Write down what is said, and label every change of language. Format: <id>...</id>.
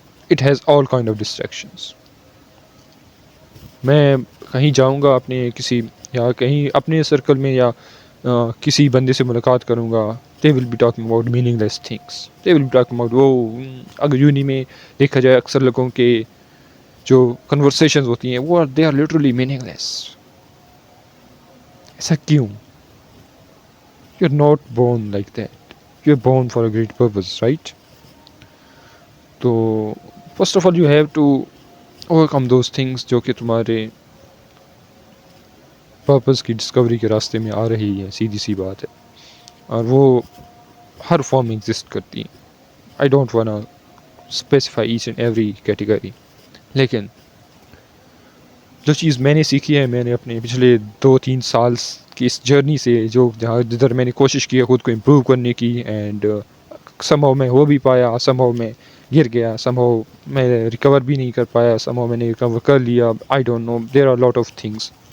<en>It has all kind of distractions.</en> <ur>میں کہیں جاؤں گا اپنے کسی یا کہیں اپنے سرکل میں یا کسی بندے سے ملاقات کروں گا,</ur> <en>they will be talking about meaningless things. they will be talking about</en> <ur>وہ اگر یونی میں دیکھا جائے اکثر لوگوں کے جو کنورسیشنز ہوتی ہیں وہ</ur> <en>they are literally meaningless.</en> <ur>ایسا کیوں؟</ur> <en>you're not born like that. you're born for a great purpose, right?</en> <ur>تو</ur> <en>first of all you have to overcome those things</en> <ur>جو کہ تمہارے پرپز کی ڈسکوری کے راستے میں آ رہی ہے, سیدھی سی بات ہے. اور وہ ہر فارم میں ایگزسٹ کرتی ہیں.</ur> <en>I don't wanna specify each and every category,</en> <ur>لیکن جو چیز میں نے سیکھی ہے, میں نے اپنے پچھلے 2-3 سال کی اس جرنی سے جدھر میں نے کوشش کی ہے خود کو امپروو کرنے کی, اینڈ سمہاؤ میں ہو بھی پایا, سمہاؤ میں گر گیا, سمہاؤ میں ریکور بھی نہیں کر پایا, سمہاؤ میں نے ریکور کر لیا,</ur> <en>I don't know, there are lot of things.</en>